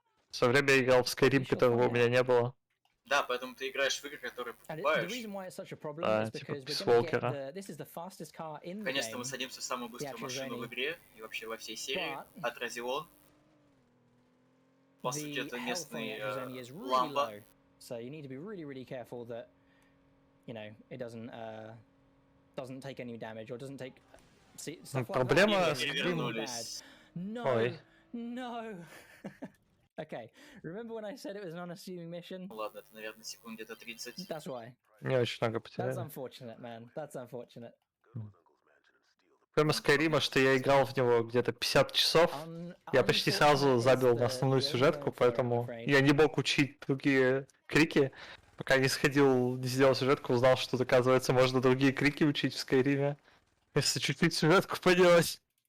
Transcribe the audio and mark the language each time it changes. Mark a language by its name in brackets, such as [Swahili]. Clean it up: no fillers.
[Russian] В свое время я играл в Skyrim, которого у меня не было. Да, поэтому ты играешь в игры, которые покупаешь. Да, типа Писволкера. Конечно, мы садимся в самую быструю машину в игре и вообще во всей серии. Отразилон. По сути, это местный ламба. [English] So you need to be really careful that, you know, it doesn't take any damage or doesn't take. See, stuff like [Russian] проблема [English] that. [Russian] с Skyrim. [English] No. Okay. Remember when I said it was an unassuming mission? [Russian] Ладно, это, наверное, секунд где-то 30. [English] That's why. [Russian] Не очень много потеряли. [English] That's unfortunate, man. That's unfortunate. [Russian] Прямо Skyrim, что я играл в него где-то 50 часов, я почти сразу забил на основную сюжетку, поэтому я не мог учить другие крики, пока не сходил, не сделал сюжетку, узнал, что, оказывается, можно другие крики учить в Скайриме, если чуть-чуть сюжетку поделать.